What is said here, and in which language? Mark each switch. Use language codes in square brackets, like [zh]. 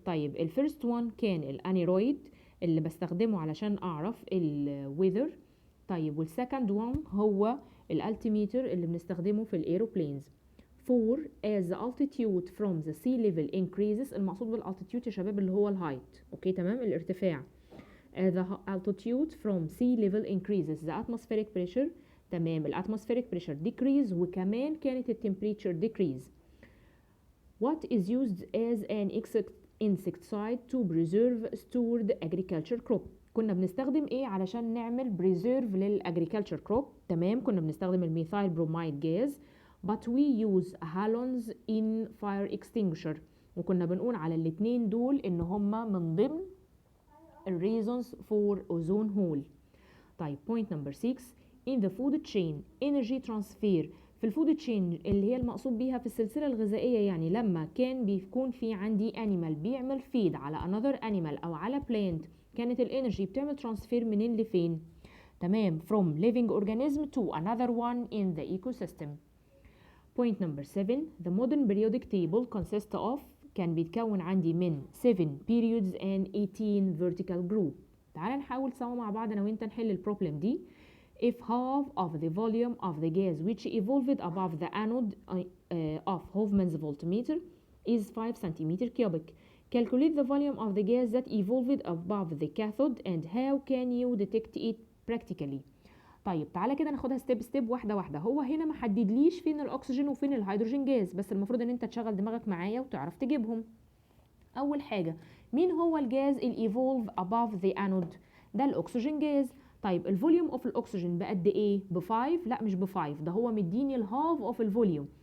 [ar] طيب الفيرست وان كان الانيرويد اللي بستخدمه علشان أعرف الويذر. طيب والسكند وان هو الالتيميتر اللي بنستخدمه في الايروبلينز. 4. [en] As the altitude from the sea level increases. [ar] المقصود بالالتيتيود يا شباب اللي هو الهايت. اوكي تمام، الارتفاع. [en] As the altitude from sea level increases the atmospheric pressure. تمام، الاتموسفيريك pressure decrease [ar] وكمان كانت [en] التمبريتشر decrease. What is used as an insecticide to preserve stored agriculture crop. [ar] كنا بنستخدم ايه علشان نعمل بريزيرف للاجريكلتشر كروب؟ تمام، كنا بنستخدم الميثايل بروميد جاز [en] but we use halons in fire extinguisher. [ar] وكنا بنقول على الاتنين دول ان هما من ضمن [en] reasons for ozone hole. طيب point number 6. in the food chain energy transfer. [ar] في الفود تشين اللي هي المقصود بيها في السلسلة الغذائية، يعني لما كان بيكون في عندي animal بيعمل feed على [en] another animal [ar] او على plant، كانت الانرجي بتعمل ترانسفير منين لفين؟ تمام، [en] from living organism to another one in the ecosystem. Point number 7. The modern periodic table consists of [ar] كان بيتكون عندي من [en] 7 periods and 18 vertical group. [ar] تعال نحاول سوا مع بعض انا وانت نحل البروبلم دي. [en] If half of the volume of the gas which evolved above the anode of Hofmann's voltmeter is 5 centimeter cubic, calculate the volume of the gas that evolved above the cathode and how can you detect it practically. [ar] طيب تعالى كده ناخدها ستيب واحده واحده. هو هنا ما حددليش فين الاكسجين وفين الهيدروجين جاز، بس المفروض ان انت تشغل دماغك معايا وتعرف تجيبهم. اول حاجه، مين هو الجاز الايفولف [en] above the anode؟ [ar] ده الاكسجين جاز. طيب الفوليوم اوف الاكسجين بقد ايه؟ ب5؟ لا مش ب5، ده هو مديني الهاف اوف الفوليوم.